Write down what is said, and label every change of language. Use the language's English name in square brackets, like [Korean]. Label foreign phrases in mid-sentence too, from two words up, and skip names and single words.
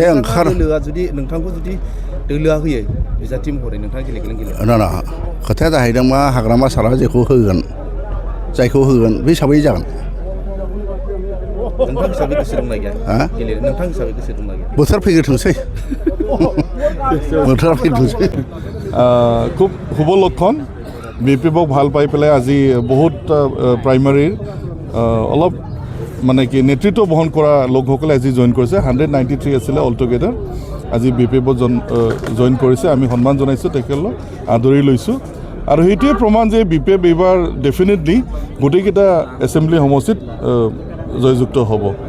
[Bodo] दोलोआ जुदि नोंथांखौ जुदि दोलोआ होयो बिजाथि महरै नोंथाङा गेलेगोन ना खोथाया जाहैदों मा हाग्रामा सारा जायखौ होगोन बे हिसाबै जागोन नोंथां हिसाबै गोसो दंना गैया गेलेनो नोंथां हिसाबै गोसो दंना गैया बोथोर फैग्रोथोंसै बोथोरा फैग्रोथोंसै [Assamese] খুব শুভ লক্ষণ BPF ভাল পাই পেলাই আজি বহুত প্ৰাইমাৰীৰ অলপ মানে কি নেতৃত্ব বহন কৰা লোকসকলে আজি জইন কৰিছে 193 আছিলে [English] all together [Assamese] আজি BPF জইন কৰিছে আমি সন্মান জনাইছোঁ তেখেতক আদৰি লৈছোঁ আৰু সেইটোৱে প্ৰমাণ যে BPF এইবাৰ ডেফিনেটলি গোটেইকেইটা এছেম্বলি সমষ্টিত জয়যুক্ত হ'ব